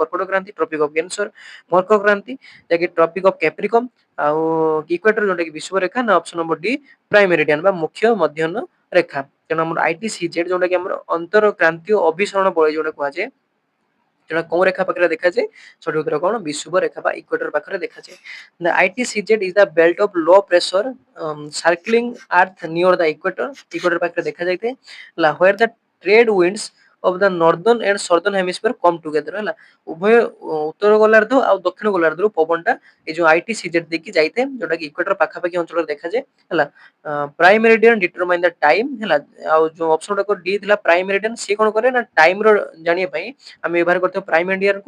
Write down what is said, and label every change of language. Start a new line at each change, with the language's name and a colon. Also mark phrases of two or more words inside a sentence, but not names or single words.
Odia: କର୍କଟ କ୍ରାନ୍ତି, ଟ୍ରପିକ ଅଫ କ୍ୟାନ୍ସର, ମକର କ୍ରାନ୍ତି, ଯାକି ଟ୍ରପିକ ଅଫ କ୍ୟାପ୍ରିକମ, ଆଉ ଇକ୍ୱେଟର ଯୋଉଟା କି ବିଷୁବ ରେଖା, ନା ଅପସନ ନମ୍ବର ଡି ପ୍ରାଇମ ମେରିଡିଆନ ବା ମୁଖ୍ୟ ମଧ୍ୟାହ୍ନ ରେଖା। ତେଣୁ ଆମର ITCZ ଯୋଉଟା କି ଆମର ଅନ୍ତର କ୍ରାନ୍ତୀୟ ଅଭିସରଣ ବଳୟ ଯୋଉଟା କୁହାଯାଏ, ସେଟା କୋଉ ରେଖା ପାଖରେ ଦେଖାଯାଏ? ସଠିକ ଉତ୍ତର କଣ? ବିଷୁବ ରେଖା ବା ଇକ୍ୱେଟର ପାଖରେ ଦେଖାଯାଏ।
English: The ITCZ is the belt of low pressure circling earth near the equator.
Odia: Equator ପାଖରେ ଦେଖାଯାଇଥାଏ। ହେଲା,
English: where the trade winds of the northern and southern hemisphere come together।
Odia: ହେଲା, ଉଭୟ ଉତ୍ତର ଗୋଲାର୍ଦ୍ଧ ଆଉ ଦକ୍ଷିଣ ଗୋଲାର୍ଦ୍ଧରୁ ପବନଟା ଏଇ ଯୋଉ ITCZ ଦେଇକି ଯାଇଥାଏ, ଯୋଉଟା କି ଇକ୍ୱେଟର ପାଖାପାଖି ଅଞ୍ଚଳରେ ଦେଖାଯାଏ। ହେଲା,
English: prime meridian determine the time.
Odia: ହେଲା, ଆଉ ଯୋଉ ଅପସନ ଟା ଡି ଥିଲା ପ୍ରାଇମ ମେରିଡିଆନ, ସିଏ କଣ କରେ ନା ଟାଇମ ର ଜାଣିବା ପାଇଁ ଆମେ ବ୍ୟବହାର କରିଥାଉ ପ୍ରାଇମ ମେରିଡିଆନ କୁ।